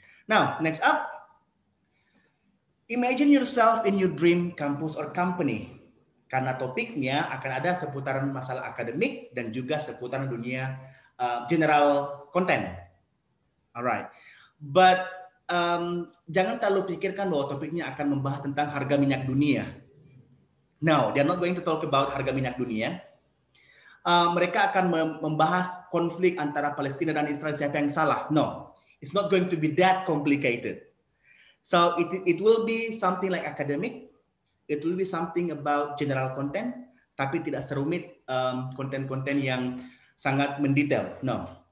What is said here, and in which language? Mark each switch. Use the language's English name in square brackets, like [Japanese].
[English] Now, next up, imagine yourself in your dream campus or company. [Indonesian] Karena topiknya akan ada seputaran masalah akademik dan juga seputaran dunia general content. Alright. But jangan terlalu pikirkan bahwa topiknya akan membahas tentang harga minyak dunia. [English] No, they're not going to talk about [Indonesian] harga minyak dunia. Mereka akan membahas konflik antara Palestina dan Israel, siapa yang salah. [English] No, it's not going to be that complicated. So it will be something like academic. It will be something about general content, [Indonesian] tapi tidak serumit konten-konten yang sangat mendetail. [English] No.